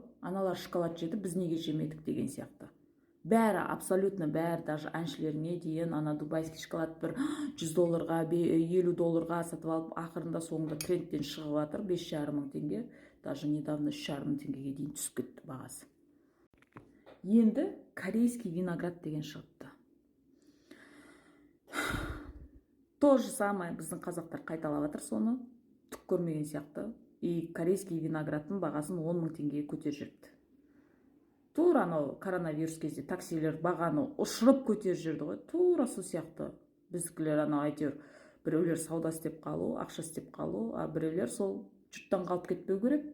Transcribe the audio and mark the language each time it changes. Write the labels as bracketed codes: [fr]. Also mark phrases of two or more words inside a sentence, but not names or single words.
[kk] Аналар шоколад жеді, біз неге жемедік деген сияқты. Бәрі, абсолютно бәрі, даже әншілеріне дейін ана [ru] дубайский шоколад [kk] бір $100-ға, $50-ға сатып алып, ақырында соңында трендтен шығып жатыр, 5,5 мың теңге, [ru] даже недавно [kk] 3,5 мың теңгеге дейін түсіп кетті бағасы. Енді [ru] корейский виноград [kk] деген шығыпты. [ru] То же самое [kk] біздің қазақтар қайталап жатыр соны, түк көрмеген сияқты. [ru] И корейский [kk] виноградтың бағасын 10 мың теңгеге көтеріп жүрді. Тура анау коронавирус кезде таксилер бағаны ұшырып көтеріп жүрді ғой. Тура сол сияқты. Біздікілер анау әйтеуір біреулер сауда істеп қалу, ақша істеп қалу, а біреулер сол жұрттан қалып кетпеу керек.